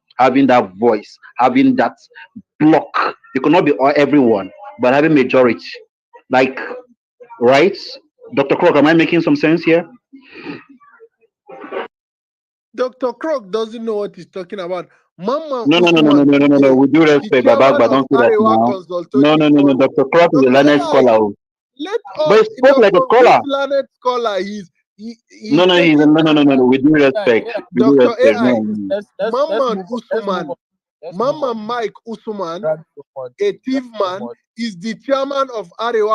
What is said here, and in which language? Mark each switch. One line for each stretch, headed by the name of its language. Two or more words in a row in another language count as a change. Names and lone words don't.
English: Having that voice, having that block. You cannot be everyone, but having majority. Like right? Dr. Crook, am I making some sense here? Dr. Krog doesn't know what he's talking about. Mama No, no, no, no, no, Usman no, no, no, no. today, With due the respect, chairman Babak, of don't say that Arewa now. No, Consultative no, no, no. Forum. Dr. Crook is a Dr. learned AI, scholar. Oh. let But he spoke like a this scholar. learned scholar, No, he's no, he's taking no, no, no, no, time. no. With due Yeah, respect, yeah. with due Dr. respect. No, AI, no, no. Let's Maman move on. Let's move Usman, on. Let's move Mama on. Mike Usman, Thank you so much. a Thank thief you so man, much. is the chairman of Arewa